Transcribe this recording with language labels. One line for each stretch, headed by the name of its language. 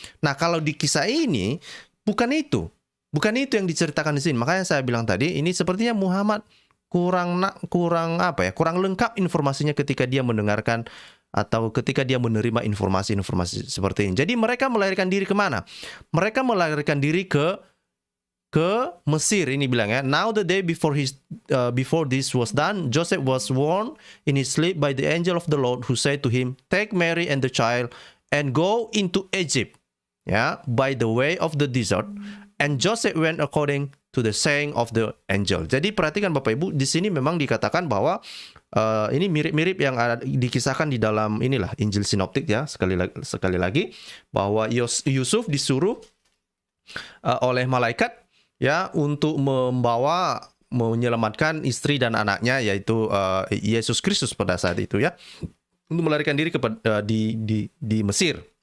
Indonesian: Nah, kalau di kisah ini bukan itu yang diceritakan di sini. Makanya saya bilang tadi ini sepertinya Muhammad kurang lengkap informasinya ketika dia mendengarkan atau ketika dia menerima informasi-informasi seperti ini. Jadi mereka melarikan diri kemana? Mereka melarikan diri ke Mesir. Ini bilang ya,
English: now the day before this was done, Joseph was warned in his sleep by the angel of the Lord, who said to him, take Mary and the child and go into Egypt, by the way of the desert. And Joseph went according to the saying of the angel.
Indonesian: Jadi perhatikan Bapak Ibu, di sini memang dikatakan bahwa ini mirip-mirip yang ada dikisahkan di dalam inilah Injil sinoptik ya. Sekali lagi bahwa Yusuf disuruh oleh malaikat ya untuk menyelamatkan istri dan anaknya, yaitu Yesus Kristus pada saat itu ya, untuk melarikan diri di Mesir.